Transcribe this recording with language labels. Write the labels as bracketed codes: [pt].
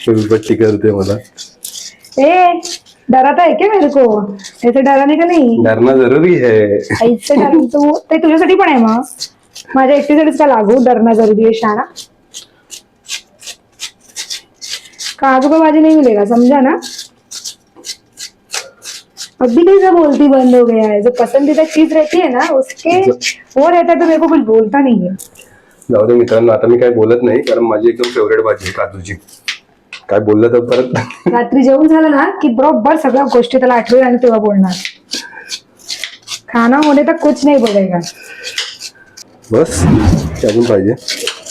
[mr] पट्टी करते मला. [hi] ए, डराता है क्या मेरे को? ऐसे डराने का नहीं. डरना जरूरी है. [mr] ऐसे तू ते तुझ्यासाठी पण आहे. मग माझ्या एकटीसाठीच का लागू [hi] डरना जरूरी है [mr] शाना. [hi] काजू का भाजी नहीं मिलेगा, समझा ना. अभी कैसा बोलती बंद हो गया है. जो पसंदीदा चीज रहती है ना, उसके वो रहता है तो मेरे को कुछ बोलता नहीं है. [mr] जाऊ दे मित्रांनो, आता मी काय बोलत नाही, कारण माझी एकदम फेवरेट भाजी आहे काजूची. काय बोललं तर परत रात्री जेवण झालं ना की बरोबर सगळ्या गोष्टी त्याला आठवेल आणि तेव्हा बोलणार. [hi] खाना होणे तर कुछ नाही बोलेगा. [mr] बस अजून पाहिजे?